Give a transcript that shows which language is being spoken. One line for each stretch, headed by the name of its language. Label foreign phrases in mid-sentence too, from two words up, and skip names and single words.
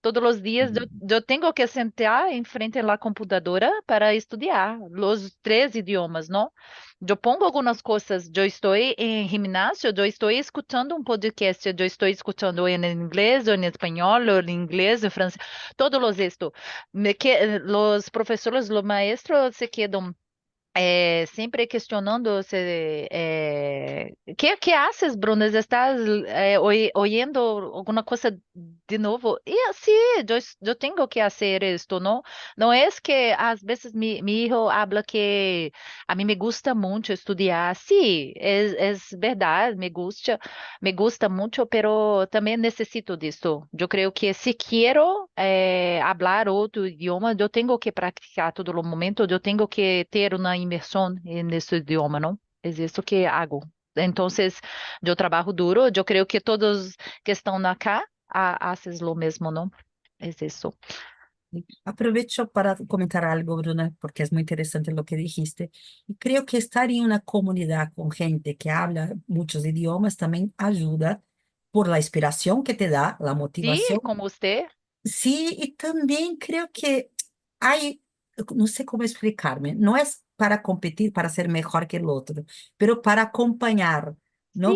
Spanish: Todos los días yo tengo que sentar en frente a la computadora para estudiar los tres idiomas, ¿no? Yo pongo algunas cosas, yo estoy en gimnasio, yo estoy escuchando un podcast, yo estoy escuchando en inglés o en español o en inglés, en francés, todos los esto. Los profesores, los maestros se quedan
Portuguese: sempre questionando-se
Spanish: que haces, Bruno? ¿Estás oyendo alguna cosa
Portuguese: de novo? E assim, eu tenho que fazer isto, não? Não é que às vezes
Spanish: mi hijo habla
Portuguese: que a mim
Spanish: me gusta
Portuguese: muito estudar.
Spanish: Sí, es verdade, me gusta muito, pero
Portuguese: também necessito disso. Eu creio que se quero hablar outro idioma, eu tenho que praticar todo o momento, eu tenho que ter uma imersão nesse idioma, não? É isso que hago. Então, eu trabalho duro, eu creio que todos que estão acá
Spanish: hacen lo
Portuguese: mesmo, não? É isso.
Spanish: Aprovecho para comentar algo, Bruna, porque es muy interesante lo que dijiste. Y creo que estar en una comunidad con gente que habla muchos idiomas también ayuda por la inspiración que te da, la
Portuguese: Sim,
Spanish: motivación.
Portuguese: como você?
Spanish: Sí, y también creo que hay, no sé cómo explicarme, no es para competir, para ser mejor que el otro, pero para acompañar, ¿no?